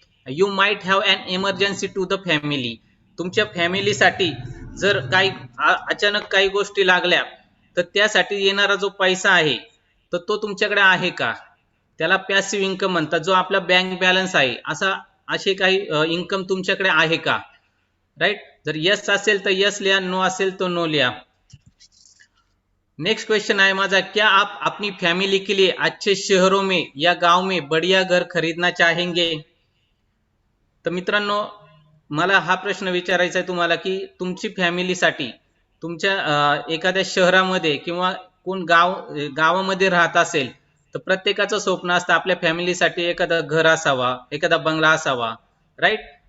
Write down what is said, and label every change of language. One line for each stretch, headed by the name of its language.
English: you might have an emergency to the family,
Marathi: तुमच्या फॅमिलीसाठी जर काही अचानक काही गोष्टी लागल्या तर त्यासाठी येणारा जो पैसा आहे तर तो तुमच्याकडे आहे का? त्याला पॅसिव्ह इन्कम म्हणतात, जो आपला बँक बॅलन्स आहे. असे काही इन्कम तुमच्याकडे आहे का? राइट. जर यस असेल तर यस लिहा, नो असेल तो नो लिहा.
Hindi: नेक्स्ट क्वेश्चन है माझा, क्या आप अपनी फैमिली के लिए अच्छे शहरों में या गांव में बढ़िया घर खरीदना चाहेंगे?
Marathi: तर मित्रांनो, मला हा प्रश्न विचारायचा आहे तुम्हाला की तुमची फॅमिलीसाठी तुमच्या एखाद्या शहरामध्ये किंवा कोण गावामध्ये राहत असेल तर प्रत्येकाचं स्वप्न असतं आपल्या फॅमिलीसाठी एखादं घर असावा, एखादा बंगला असावा. राईट.